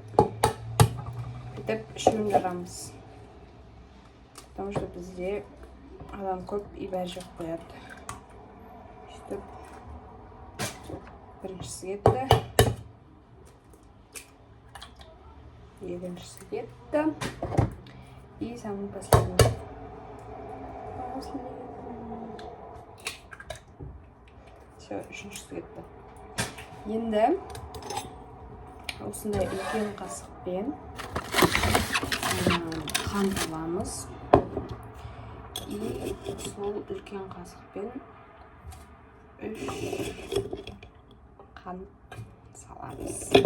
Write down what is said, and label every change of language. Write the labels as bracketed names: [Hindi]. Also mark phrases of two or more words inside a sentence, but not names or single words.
[Kazakh] Бүйтіп үшеуін жарамыз. [Russian] Потому что [Kazakh] бізде адам көп и бәрі жоқ қояды. Сөйтіп біріншісі кетті. Екіншісі кетті. [Russian] И самый последний. Все, [Kazakh] үшіншісі кетті. Енді осындай үлкен қасықпен қант аламыз. И сол үлкен қасықпен 3 қант саламыз.